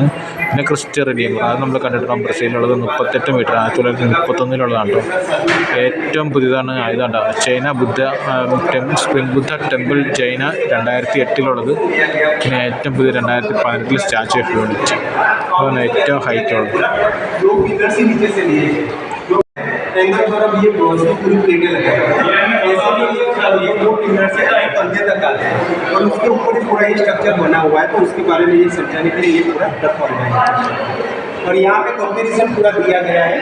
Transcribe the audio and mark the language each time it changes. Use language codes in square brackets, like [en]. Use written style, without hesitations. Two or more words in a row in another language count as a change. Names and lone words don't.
[ml] പിന്നെ ക്രിസ്റ്റ്യ റിഡീമർ, അത് നമ്മൾ കണ്ടിട്ടുണ്ടാകും, ബ്രസീലിലുള്ളത് 38 മീറ്റർ 1931 കേട്ടോ. ഏറ്റവും പുതിയതാണ് ഇതാണ്ടോ, ചൈന ബുദ്ധ സ്പ്രിംഗ് ബുദ്ധ ടെമ്പിൾ ചൈന 2008 പിന്നെ ഏറ്റവും പുതിയ 2018 സ്റ്റാച്യു ഓഫ് യൂണിറ്റി, അതാണ് ഏറ്റവും ഹൈറ്റ് ഉള്ളത്. [hi] एंगल पर अब ये रोशनी पूरी प्लेटें लगा है, ऐसे भी ये दो पिलर से पंजे तक आते हैं और उसके ऊपर ही पूरा ये स्ट्रक्चर बना हुआ है। तो उसके बारे में ये समझाने के लिए ये पूरा रखा हुआ है और यहाँ पे कंपैरिजन पूरा दिया गया है।